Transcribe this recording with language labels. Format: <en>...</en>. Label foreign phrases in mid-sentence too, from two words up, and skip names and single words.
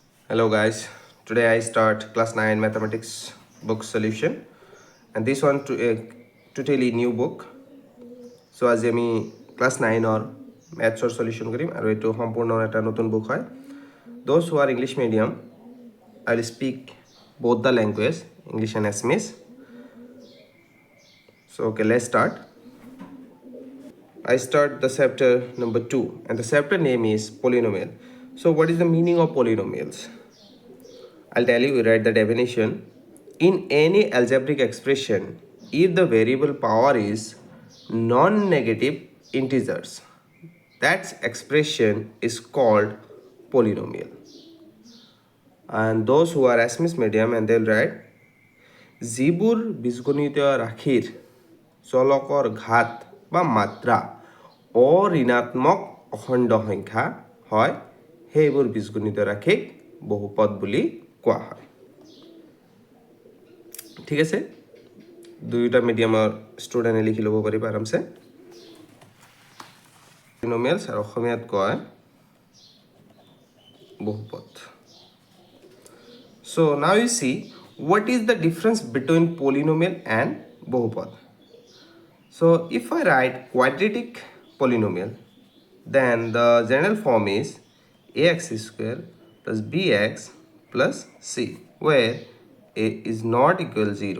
<en>Hello guys, today I start class 9 mathematics book solution and this one totally new book. So as</en> <as>আমি</as> <en>class 9 or maths or solution</en> <as>করিম আৰু এটো সম্পূৰ্ণ এটা নতুন book হয়.</as> <en>Those who are English medium, I will speak both the language, English and Assamese. So okay, let's start. I start the chapter number 2 and the chapter name is polynomial. So what is the meaning of polynomials? I'll tell you, write the definition. In any algebraic expression, if the variable power is non-negative integers, that expression is called polynomial. And those who are Assamese medium and they'll write,</en> <as>যিবোৰ বীজগণিত ৰাশিৰ চলকৰ ঘাত বা মাত্ৰা অঋণাত্মক অখণ্ড সংখ্যা হয় সেইবোৰ বীজগণিত ৰাশিক বহুপদ বুলি কোৱা হয় ঠিক আছে দুইটা মিডিয়ামৰ ষ্টুডেণ্টে লিখি ল'ব পাৰিব আৰামছে পলিনোমিয়ালছ আৰু অসমীয়াত কয় বহুপদ</as> <en>so now you see what is the difference between polynomial and বহুপদ so if I write quadratic polynomial then the general form is ax square plus bx plus c where a is not equal 0.</en>